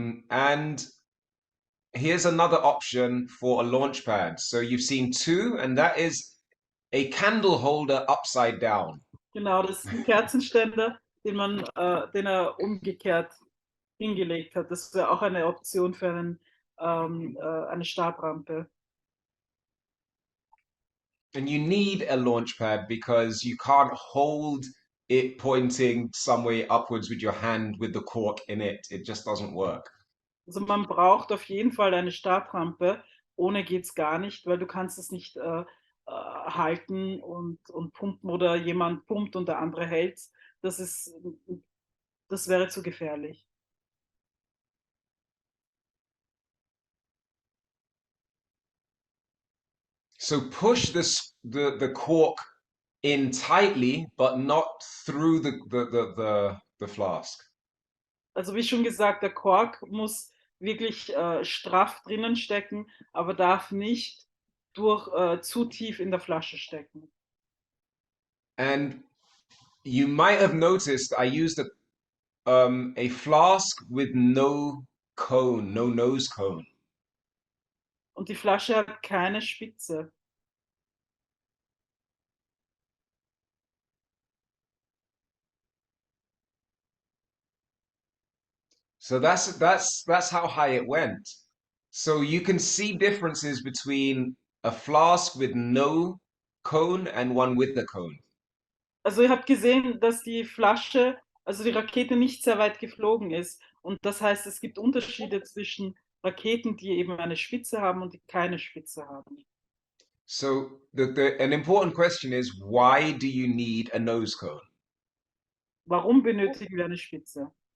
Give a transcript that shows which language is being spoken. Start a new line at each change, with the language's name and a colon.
English: And here's another option for a launch pad. So you've seen 2, and that is a candle holder upside down.
German: Genau, das ist ein Kerzenständer, den er umgekehrt hingelegt hat. Das wäre auch eine Option für eine Startrampe.
English: And you need a launch pad because you can't hold it pointing some way upwards with your hand with the cork in it. It just doesn't work.
German: Also man braucht auf jeden Fall eine Startrampe. Ohne geht's gar nicht, weil du kannst es nicht halten und pumpen oder jemand pumpt und der andere hält's. Das wäre zu gefährlich.
English: So push the cork in tightly, but not through the flask.
German: Also wie schon gesagt, der Kork muss wirklich straff drinnen stecken, aber darf nicht zu tief in der Flasche stecken.
English: And you might have noticed I used a flask with no cone, no nose cone.
German: Und die Flasche hat keine Spitze.
English: So that's how high it went. So you can see differences between a flask with no cone and one with the cone.
German: Also ihr habt gesehen, dass die Flasche, also die Rakete nicht sehr weit geflogen ist. Und das heißt, es gibt Unterschiede zwischen Raketen, die eben eine Spitze haben und die keine Spitze haben.
English: So an important question is, why do you need a nose cone?
German: Warum benötigen wir eine Spitze?